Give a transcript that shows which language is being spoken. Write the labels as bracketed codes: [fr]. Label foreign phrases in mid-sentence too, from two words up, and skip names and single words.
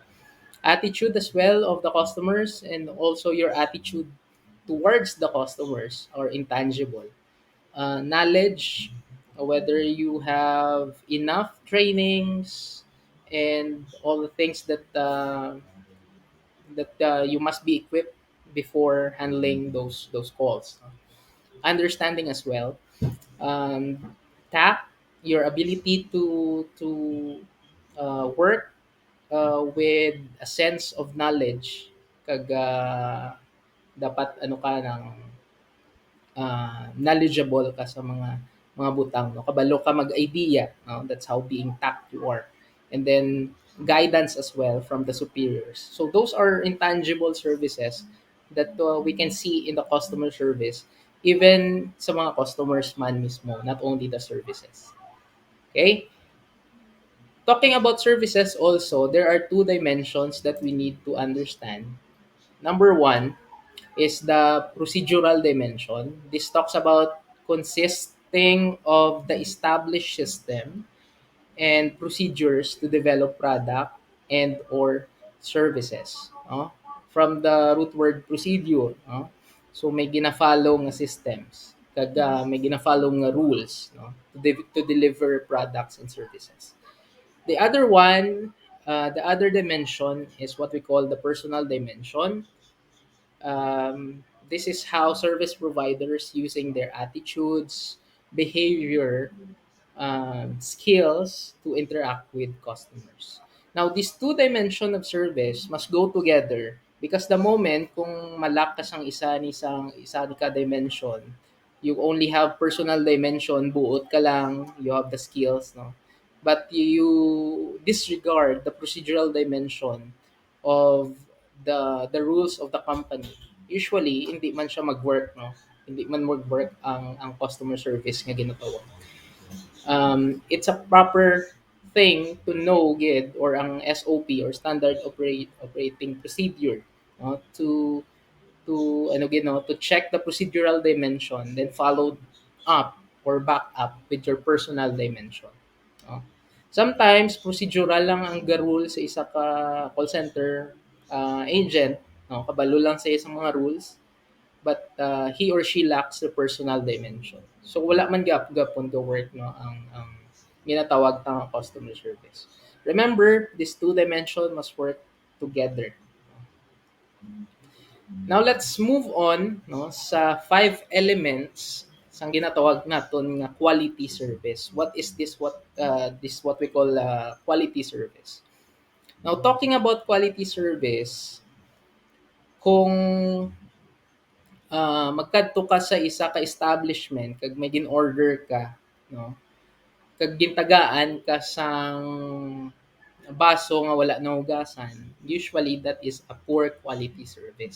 [en] Attitude as well of the customers and also your attitude towards the customers are intangible. Knowledge, whether you have enough trainings and all the things that you must be equipped before handling those calls. Understanding as well, tact, your ability to work with a sense of knowledge, [hil] kag dapat ano ka ng knowledgeable ka sa mga butang, no, kabalo ka mag-idea, no, [en] that's how being tact you are. and then guidance as well from the superiors. So those are intangible services that we can see in the customer service, even [hil] sa mga customers man mismo, [en] not only the services. Okay? Talking about services also, there are two dimensions that we need to understand. Number one is the procedural dimension. This talks about consisting of the established system and procedures to develop product and or services. From the root word procedure. [hil] So may gina-follow nga systems. Kag may gina-follow nga rules, no? [en] To deliver products and services. The other dimension is what we call the personal dimension. This is how service providers using their attitudes, behavior, skills to interact with customers. Now, these two dimension of service must go together because the moment [hil] kung malakas ang isa ni ka dimension, [en] you only have personal dimension, [hil] buot ka lang, [en] you have the skills, no? But you disregard the procedural dimension of the rules of the company. Usually, [hil] hindi man siya mag-work, no? Hindi man mag-work ang [en] customer service [hil] nga ginatawag. [en] It's a proper thing to know gid or ang SOP or operating procedure, no, to ano gid, no, to check the procedural dimension, then follow up or back up with your personal dimension, no? [hil] Sometimes procedural lang ang garul sa isa ka [en] call center agent, [hil] no, kabalo lang sa isang mga rules, [en] but he or she lacks the personal dimension. [hil] So wala man gapon go work, no, ang ginatawag tang [en] customer service. Remember, these two dimension must work together. Now let's move on, [hil] no, sa five elements sang ginatawag naton nga [en] quality service. What is this what we call quality service. Now talking about quality service, [hil] kung magkadto ka sa isa ka establishment kag may gin-order ka, no, kag gintagaan ka sang baso nga wala nahugasan, [en] usually that is a poor quality service.